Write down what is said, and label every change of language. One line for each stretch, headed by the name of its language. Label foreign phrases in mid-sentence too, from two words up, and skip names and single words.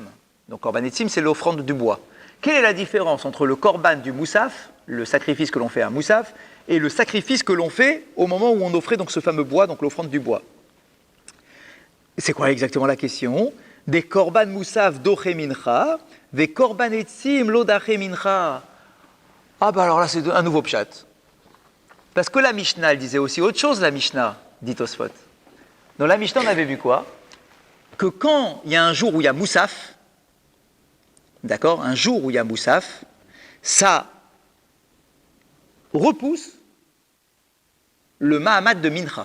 French: Donc Korban Etzim, c'est l'offrande du bois. Quelle est la différence entre le Korban du Moussaf, le sacrifice que l'on fait à Moussaf, et le sacrifice que l'on fait au moment où on offrait donc ce fameux bois, donc l'offrande du bois? C'est quoi exactement la question?
Hebrew: דה קרבן מוסף דוחה מנחה, דה קרבן עצים לא דחי מנחה.
French: Ah bah alors là c'est un nouveau pshat. Parce que la Mishnah, elle disait aussi autre chose, la Mishnah, dit Tosfot. Dans la Mishnah, on avait vu quoi? Que quand il y a un jour où il y a moussaf, d'accord, un jour où il y a moussaf, ça repousse le Mahamad de mincha.